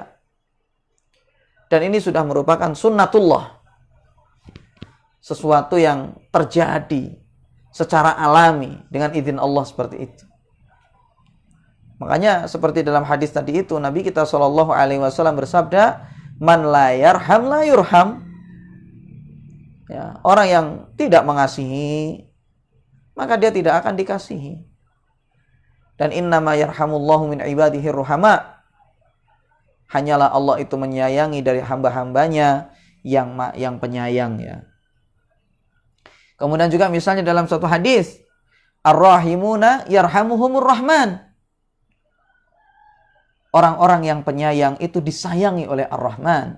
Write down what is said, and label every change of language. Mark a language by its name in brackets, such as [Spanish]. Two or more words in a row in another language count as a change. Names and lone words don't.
[Indonesian] Dan ini sudah merupakan sunnatullah. Sesuatu yang terjadi secara alami dengan izin Allah seperti itu. Makanya seperti dalam hadis tadi itu, Nabi kita SAW bersabda, [Arabic] من لا يرحم لا يرحم. [Indonesian] Ya, orang yang tidak mengasihi, maka dia tidak akan dikasihi. [Arabic] Dan إنما يرحم الله من عباده الرحماء. [Indonesian] Hanyalah Allah itu menyayangi dari hamba-hambanya yang penyayang ya. Kemudian juga misalnya dalam suatu hadis, [Arabic] الراحمون يرحمهم الرحمن. [Indonesian] Orang-orang yang penyayang itu disayangi oleh Ar-Rahman.